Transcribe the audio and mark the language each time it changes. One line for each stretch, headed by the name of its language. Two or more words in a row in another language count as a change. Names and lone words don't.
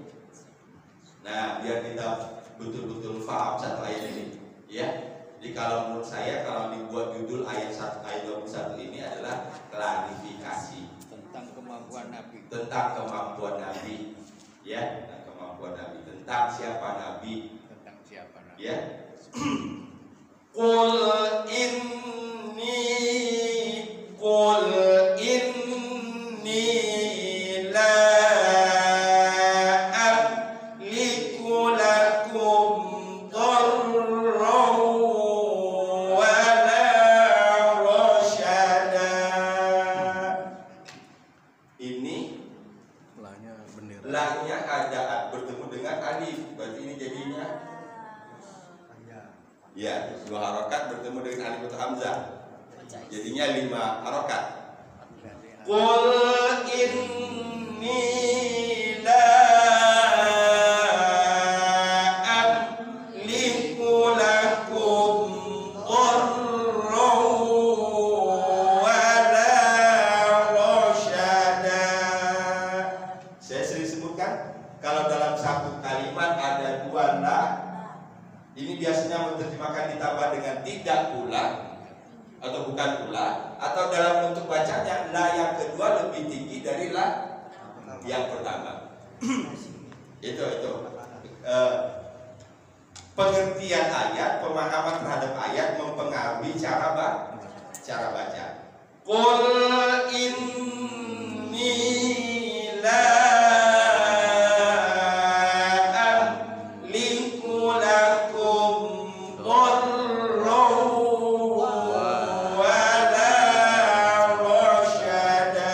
Indonesian: Nah, biar kita betul-betul paham satu ayat ini, ya. Jadi kalau menurut saya, kalau dibuat judul ayat 1 ayat 21 ini adalah klarifikasi Tentang kemampuan Nabi. tentang kemampuan Nabi, ya, tentang kemampuan Nabi, tentang siapa Nabi, Tentang siapa Nabi. ya.
Arabic: Qul inni la amliku lakum darran wa la rasyada.
Indonesian: Ini lahnya ada bertemu dengan alif, berarti ini jadinya ya, 2 harokat bertemu dengan alif atau hamzah, jadinya 5 harokat.
Arabic: Qul inni la amliku lakum darran wala rasyada.
Indonesian: Saya sering sebutkan kalau dalam satu kalimat ada dua la, ini biasanya menerjemahkan ditambah dengan tidak pula atau bukan pula, atau dalam bentuk bacanya la yang kedua lebih tinggi dari la yang pertama. itu pengertian ayat, pemahaman terhadap ayat mempengaruhi cara baca.
Arabic: Qul inni la amliku lakum darran wala rasyada.